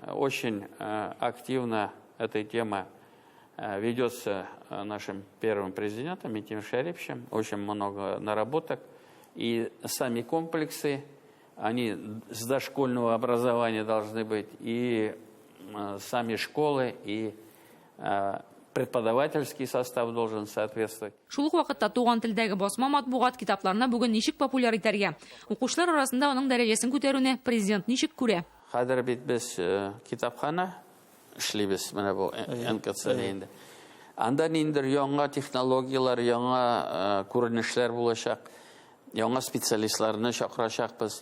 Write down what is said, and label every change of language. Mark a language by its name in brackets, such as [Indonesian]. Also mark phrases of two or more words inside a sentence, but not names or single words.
[Russian] Очень активно эта тема ведется нашим первым президентом Митием Шариповичем. Очень много наработок. И сами комплексы, они с дошкольного образования должны быть, и сами школы, и преподавательский состав должен соответствовать. [Tatar] Шул ук вакытта туган телдәге басма матбугат китапларына бүген ничек популяр итәргә? Укучылар арасында аның дәрәҗәсен күтәрүне президент ничек күрә? Хәзер бит без китапхана эшлибез менә бу НКЦ инде. Анда ниндер яңа технологиялар, яңа күренешләр булачак, яңа специалистларны чакырачакбыз.